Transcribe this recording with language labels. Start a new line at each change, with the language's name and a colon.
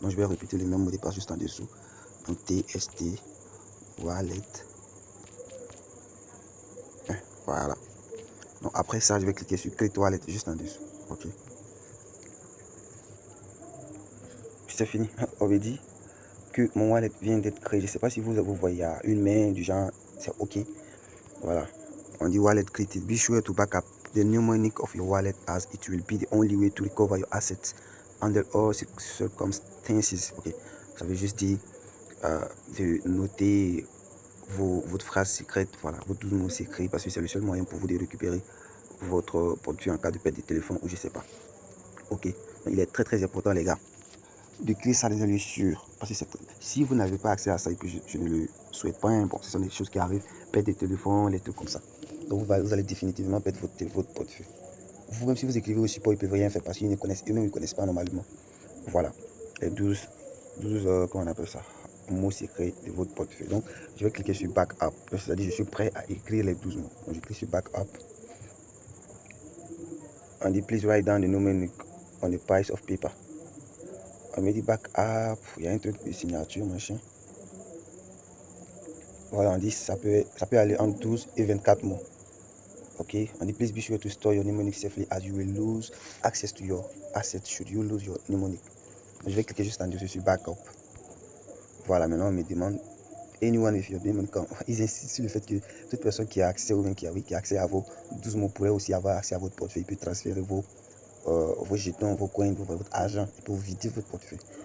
French: Donc, je vais répéter le même mot de passe juste en dessous. Donc, TST, wallet 1. Voilà. Donc, après ça, je vais cliquer sur Create Wallet juste en dessous. Ok. C'est fini. On veut dire que mon wallet vient d'être créé. Je ne sais pas si vous voyez, il y a une main du genre, c'est OK. Voilà. On dit wallet created.
English: Be sure to back up the mnemonic of your wallet as it will be the only way to recover your assets under all circumstances. Ok.
French: Ça veut juste dire de noter votre phrase secrète, voilà, vos 12 mots secrets, parce que c'est le seul moyen pour vous de récupérer votre portefeuille en cas de perte de téléphone ou je sais pas. Ok. Donc, il est très important, les gars, de créer ça dans un lieu sûr. Parce que si vous n'avez pas accès à ça, et puis je ne le souhaite pas, hein, bon, ce sont des choses qui arrivent, perte de téléphone, les trucs comme ça. Donc vous allez définitivement perdre votre portefeuille. Vous, même si vous écrivez au support, ils ne peuvent rien faire parce qu'ils ne connaissent, eux-mêmes ne connaissent pas normalement. Voilà. Les 12 comment on appelle ça, mots secrets de votre portefeuille. Donc, je vais cliquer sur Backup. C'est-à-dire, je suis prêt à écrire les 12 mots. Donc, je clique sur Backup. On dit, please write down the mnemonic on the piece of paper. On me dit Backup. Il y a un truc de signature, machin. Voilà, on dit, ça peut aller entre 12 et 24 mots. Ok, on dit, please be sure to store your mnemonic safely as you will lose access to your assets should you lose your mnemonic. Donc, je vais cliquer juste en dessous sur Backup. Voilà, maintenant on me demande anyone with your mnemonic. Ils insistent sur le fait que toute personne qui a accès ou bien qui a accès à vos 12 mots pourrait aussi avoir accès à votre portefeuille. Il peut transférer vos jetons, vos coins, votre argent, et pour vider votre portefeuille.